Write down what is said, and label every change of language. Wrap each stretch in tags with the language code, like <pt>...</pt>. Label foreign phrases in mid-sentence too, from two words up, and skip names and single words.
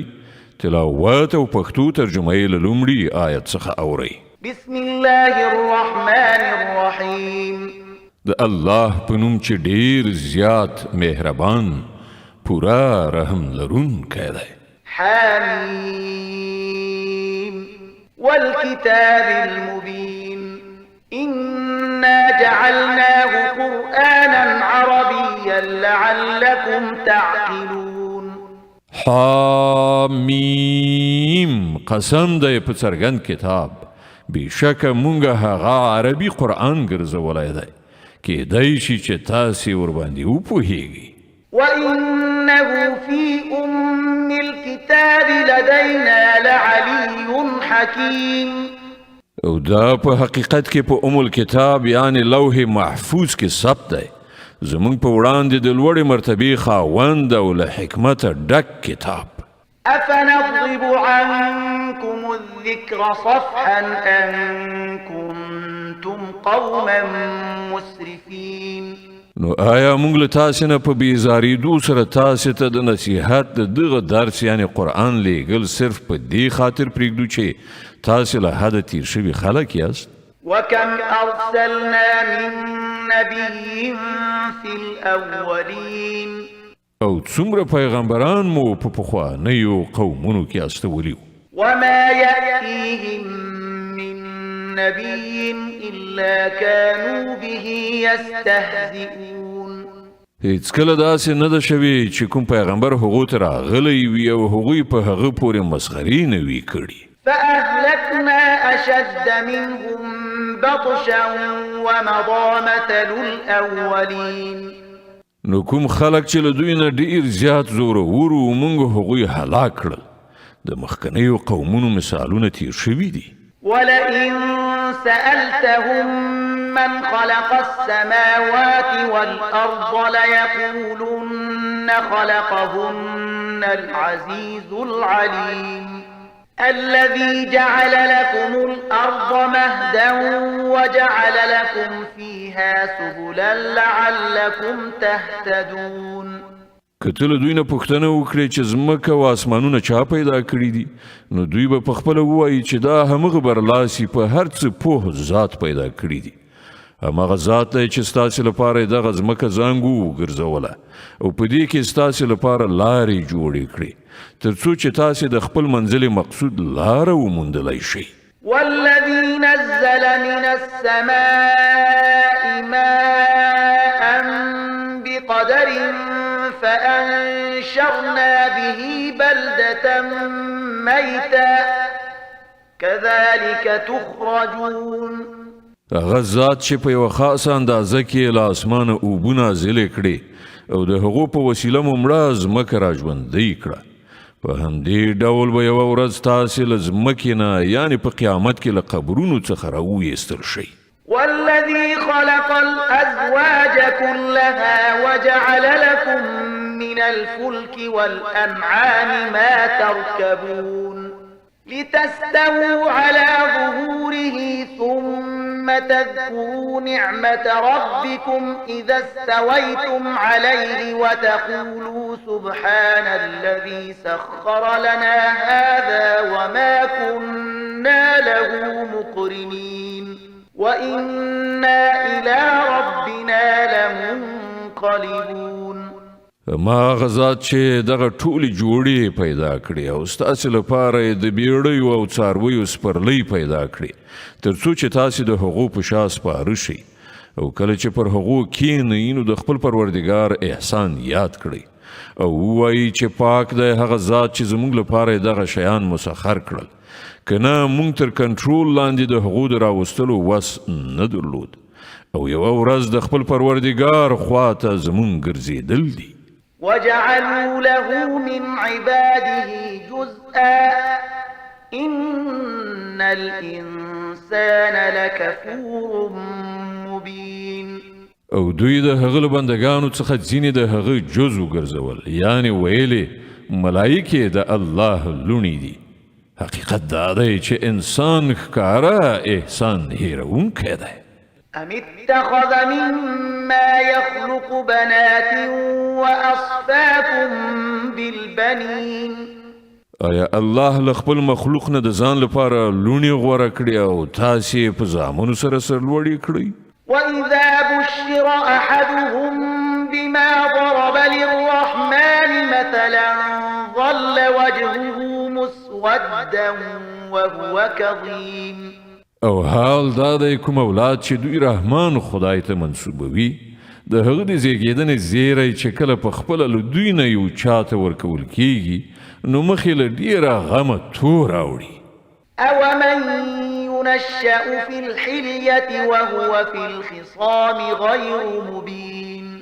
<ps>تلاوت او پښتو ترجمه یې له لومړي آیت څخه اورئ.</ps> <ar>بسم الله الرحمن الرحیم.</ar> <ps>د الله په نوم چې ډیر زیات مهربان پورا رحم لرونکی دی.</ps> <ar>حمیم والكتاب المبين إنا جعلناه قرآنا عربيا لعلكم تعقلون.</ar> <ps>حمیم قسم دی په څرګند کتاب بېشکه مونږ هغه عربي قرآن ګرځولی دی کېدای شي چې تاسې ورباندې وپوهیږئ.</ps> <ar>وإنه في أم الكتاب لدينا لعلي حكيم.</ar> <ps>او دا په حقیقت کې په</ps> <ar>ام الکتاب</ar> <ps>یعنی لوح محفوظ کې ثبت دی. زمونږ په وړاندې د لوړې مرتبې خاوند او له حکمته ډک کتاب.</ps> <ar>أفنضرب عنكم الذكر صفحا أن كنتم قوما مسرفين.</ar> <ps>نو آیا مونږ له تاسې نه په بېزارېدو سره تاسې ته د نصیحت د دغه درس یعنی قرآن لیږل صرف په دې خاطر پرېږدو چې تاسې له حده تیر شوي خلک یاست؟</ps> <ar>وكم أرسلنا من نبي في الأولين.</ar> <ps>او څومره پیغمبران مو په پخوانیو قومونو کې استولي وو.</ps> <ar>وما يأتيهم من نبي إلا كانوا به يستهزئون.</ar> <ps>هیڅکله داسې نه ده شوې چې کوم پیغمبر هغو ته راغلی وي او هغوی په هغه پورې مسخرې نه وي کړي.</ps> <ar>فأهلكنا أشد منهم بطشا ومضى مثل الأولين.</ar> <ps>نو کوم خلک چې له دوی نه ډیر زیات زورور وو موږ هغوی هلاک کړل. د مخکنیو قومونو مثالونه تیر شوي دي.</ps> <ar>ولئن سألتهم من خلق السماوات والأرض ليقولن خلقهن العزيز العليم. الذي جعل لكم الأرض مهدا وجعل لكم فيها سبلا لعلكم تهتدون.</ar> <ps>که ته له دوی نه پوښتنه وکړې چې ځمکه او اسمانونه چا پیدا کړي دي نو دوی به پخپله ووایي چې دا همغه برلاسي په هر څه پوه ذات پیدا کړي دي. همغه ذات دی چې ستاسې لپاره یې دغه ځمکه زانګو وګرځوله او په دې کې ستاسې لپاره لارې جوړې کړې تر څو چې تاسې د خپل منزل مقصود لاره وموندلی شئ.</ps> <ar>والذي نزل من السماء ماء بقدر فأنشرنا به بلدة ميتا كذلك تخرجون.</ar> <ps>هغه ذات چې په یوه خاصه اندازه کې له اسمانه اوبه نازلې کړې او د هغو په وسیله مو مړه ځمکه را ژوندۍ کړه. په همدې ډول به یوه ورځ تاسې له ځمکې نه یعنې په قیامت کې له قبرونو څخه راویستل شئ.</ps> <ar>والذي خلق الأزواج كلها وجعل لكم من الفلك والأنعام ما تركبون لتستووا على ظهوره ثم تذكروا نعمة ربكم إذا استويتم عليه وتقولوا سبحان الذي سخر لنا هذا وما كنا له مقرنين وإنا إلى ربنا لمنقلبون.</ar> <ps>ما غزات چې دغه ټولې جوړې پیدا کړې او ستاسې لپاره یې د بیړیو او څارویو سپرلۍ پیدا کړې تر څو چې تاسې د هغو په شا سپاره شئ او کله چې پر هغو کښېنئ نو د خپل پروردګار احسان یاد کړئ او ووایئ چې پاک دی هغه ذات چې زموږ لپاره یې دغه شیان مسخر کړل که نه موږ تر کنټرول لاندې د هغو د راوستلو وس نه درلود او یوه ورځ د خپل پروردګار خواته زموږ ګرځېدل دي.</ps> <ar>وجعلوا له من عباده جزءا إن الإنسان لكفور مبين.</ar> <ps>او دوی د هغه له بندګانو څخه ځینې د هغه جز وګرځول یعنی ویلې ملایکې د الله لونی دي حقیقت دا دی چې انسان ښکاره احسان هیرونکی دی.</ps> <ar>أم اتخذ مما يخلق بنات وأصفاكم بالبنين</ar> <ps>آیا الله له خپل مخلوق نه د ځان لپاره لوڼې غوره کړي او تاسې په زامنو سره سرلوړي کړئ؟</ps> <ar>وإذا بشر أحدهم بما ضرب للرحمن مثلا ظل وجهه مسودا وهو كظيم.</ar> <ps>او حال دا دی کوم اولاد چې دوی رحمان خدای ته منسوبوي د هغه د زیږېدنې زیری چې کله په خپله له دوی نه یو چاته ورکول کیږي نو مخې له ډېره غمه تور راوړي.</ps> <ar>أومن ينشأ في الحلية وهو في الخصام غير مبين.</ar>